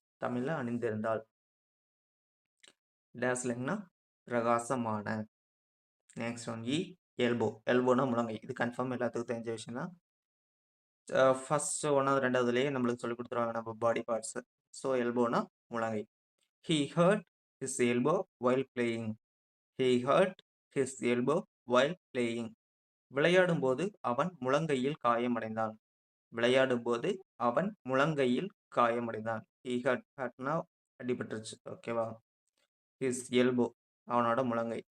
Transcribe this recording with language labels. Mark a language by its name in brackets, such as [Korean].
[Tamil] தமிழ்ல அணிந்திருந்தாள். டேஸ்லிங்னா பிரகாசமான. Next one இ elbow. எல்போனா முழங்கை. இது கன்ஃபார்ம் எல்லாத்துக்கும் தெரிஞ்ச விஷயம் தான். ஃபர்ஸ்ட் 1வது 2வதுலேயே நம்மளுக்கு சொல்லி கொடுத்துருவாங்க நம்ம பாடி பார்ட்ஸ். ஸோ எல்போனா முழங்கை. [English] He hurt his elbow while playing. He hurt his elbow while playing. [Tamil] விளையாடும்போது அவன் முழங்கையில் காயமடைந்தான். விளையாடும்போது அவன் முழங்கையில் காயமடைந்தான். He hurtனா அடிபட்டுருச்சு. ஓகேவா? His elbow அவனோட முழங்கை.